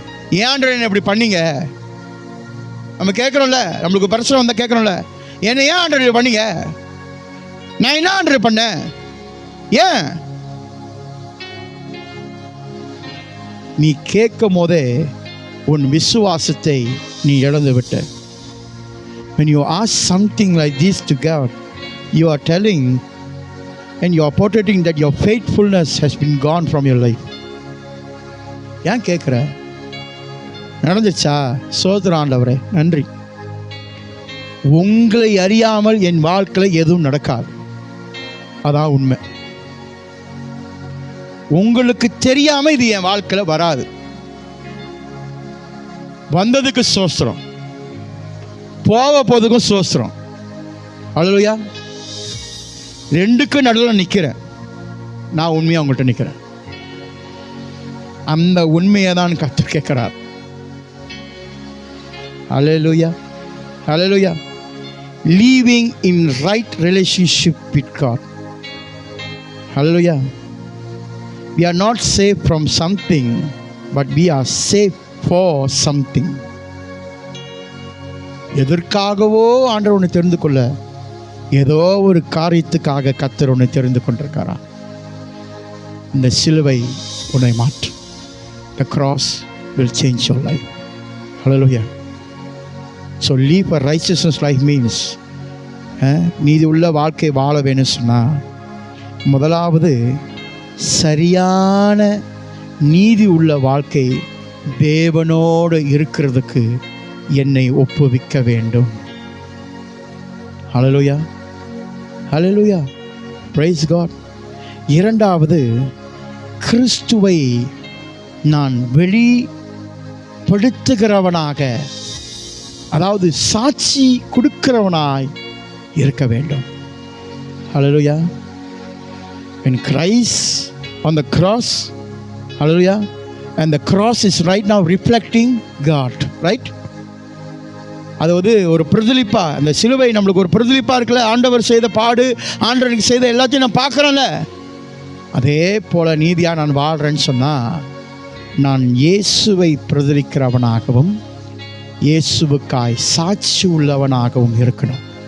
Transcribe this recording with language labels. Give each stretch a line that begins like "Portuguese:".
Tamil: ஏன் ஆண்டவரை என்ன இப்படி பண்ணீங்க? நம்ம கேட்குறோம்ல, நம்மளுக்கு பிரச்சனை வந்தால் கேட்குறோம்ல, என்ன ஏன் ஆண்டவரை பண்ணீங்க? நான் என்ன ஆண்டவரை பண்ணேன்? ஏன்? நீ கேட்கும் போதே உன் விசுவாசத்தை நீ இழந்து விட்ட.
English: When you ask something like this to God, you are telling and you are portraying that your faithfulness has been gone from your life.
Tamil: ஏன் கேட்குற? நடந்துச்சா? சோதரம் ஆண்டவரே, நன்றி. உங்களை அறியாமல் என் வாழ்க்கையில் எதுவும் நடக்காது. அதான் உண்மை. உங்களுக்கு தெரியாம இது என் வாழ்க்கையில் வராது. வந்ததுக்கு சோஸ்திரம், போக போதுக்கும் சோஸ்திரம். அல்லேலூயா. ரெண்டுக்கும் நடுவில் நிற்கிறேன். நான் உண்மையாக உங்கள்கிட்ட நிற்கிறேன். அந்த உண்மையை தான் கர்த்தர் கேட்கிறார். அல்லேலூயா, அல்லேலூயா.
English: Living in right relationship with God. Hallelujah. We are not saved from something, but we are saved for something.
Tamil: எதற்காகவோ ஆண்டவர் உன்னை தெரிந்து கொள்ள, ஏதோ ஒரு காரியத்துக்காக கர்த்தர் உன்னை தெரிந்து கொண்டிருக்காரா. இந்த சிலுவை உன்னை மாற்றும்.
English: The cross will change your life. Hallelujah. So live a righteousness life means
Tamil: நீதி உள்ள வாழ்க்கை வாழ வேணும்னு சொன்னால், முதலாவது சரியான நீதி உள்ள வாழ்க்கை தேவனோடு இருக்கிறதுக்கு என்னை ஒப்புவிக்க வேண்டும். ஹல்லேலூயா, ஹல்லேலூயா,
English: Praise God.
Tamil: இரண்டாவது, கிறிஸ்துவை நான் வெளிப்படுத்துகிறவனாக, அதாவது சாட்சி கொடுக்கிறவனாய் இருக்க வேண்டும்.
English: Hallelujah. When Christ on the cross, hallelujah, and the cross is right now reflecting God, right?
Tamil: அதாவது ஒரு பிரதிலிப்பா, அந்த சிலுவை நம்மளுக்கு ஒரு பிரதிலிப்பா இருக்குல்ல. ஆண்டவர் செய்த பாடு, ஆண்டவருக்கு செய்த எல்லாத்தையும் நான் பார்க்குறேன்ல. அதே போல் நீதியாக நான் வாழ்கிறேன்னு சொன்னால், நான் இயேசுவை பிரதிலிக்கிறவனாகவும் இயேசுவுக்காய் சாட்சி உள்ளவனாகவும் இருக்கணும்.